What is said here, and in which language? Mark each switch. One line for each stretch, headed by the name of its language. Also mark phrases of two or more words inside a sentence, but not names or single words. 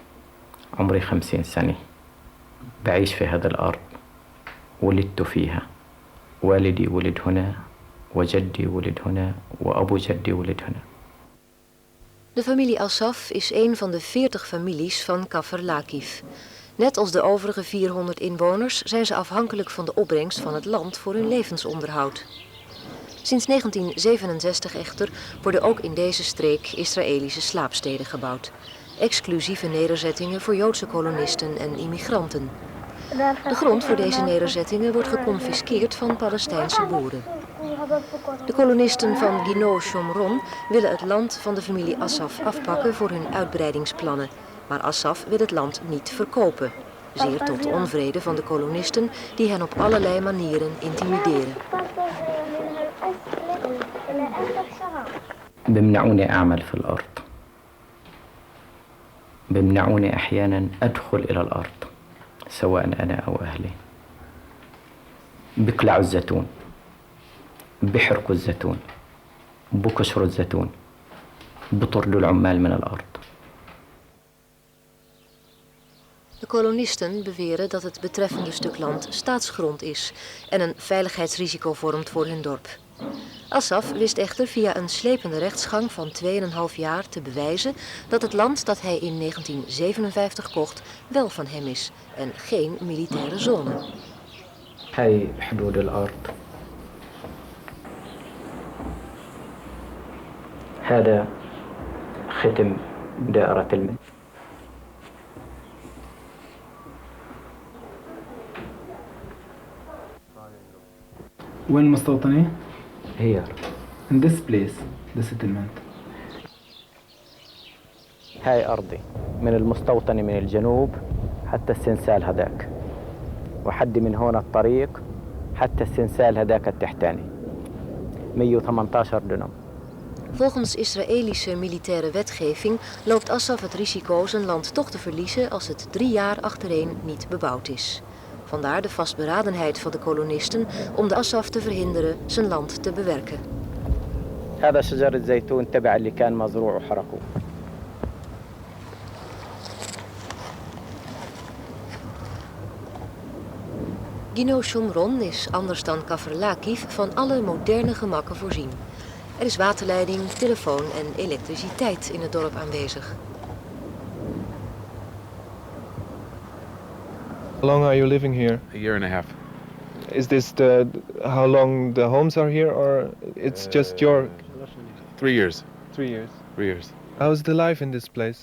Arabic: عمري 50 سنة. بعيش في هذا الأرض. ولدت فيها. والدي ولد هنا وجدي ولد هنا وأبو جدي ولد هنا.
Dutch: De familie Assaf is een van de 40 families van Kafr Lakif. Net als de overige 400 inwoners zijn ze afhankelijk van de opbrengst van het land voor hun levensonderhoud. Sinds 1967 echter worden ook in deze streek Israëlische slaapsteden gebouwd. Exclusieve nederzettingen voor Joodse kolonisten en immigranten. De grond voor deze nederzettingen wordt geconfiskeerd van Palestijnse boeren. De kolonisten van Gino Shomron willen het land van de familie Assaf afpakken voor hun uitbreidingsplannen. Maar Assaf wil het land niet verkopen. Zeer tot onvrede van de kolonisten die hen op allerlei manieren intimideren.
Arabic: بيمنعوني أعمل في الأرض. بيمنعوني أحيانا أدخل إلى الأرض سواء أنا أو أهلي. بيقلعوا الزيتون، بيحرقوا الزيتون، بكسروا الزيتون، بطردوا العمال من الأرض.
Dutch: De kolonisten beweren dat het betreffende stuk land staatsgrond is en een veiligheidsrisico vormt voor hun dorp. Assaf wist echter via een slepende rechtsgang van 2,5 jaar te bewijzen dat het land dat hij in 1957 kocht wel van hem is en geen militaire zone.
Arabic: هاي حدود الأرض. هذا ختم دائرة الملك. وين مستوطنين؟
English: Here. In this place, the settlement.
Arabic: هاي أرضي من المستوطنة من الجنوب حتى السنسال هذاك، وحد من هون الطريق حتى السنسال هذاك التحتاني 118 دنم.
Dutch: Volgens Israëlische militaire wetgeving loopt Assaf het risico zijn land toch te verliezen als het 3 jaar achtereen niet bebouwd is. Vandaar de vastberadenheid van de kolonisten om de Assaf te verhinderen zijn land te bewerken.
Arabic: هذا شجر الزيتون تبع اللي كان مزروع وحرقوه.
Dutch: Gino Shomron is, anders dan Kafr Lakif, van alle moderne gemakken voorzien. Er is waterleiding, telefoon en elektriciteit in het dorp aanwezig.
English: How long are you living here? A year and a half. Is this how long the homes are here, or it's just your 3 years. 3 years? 3 years. How's the life in this place?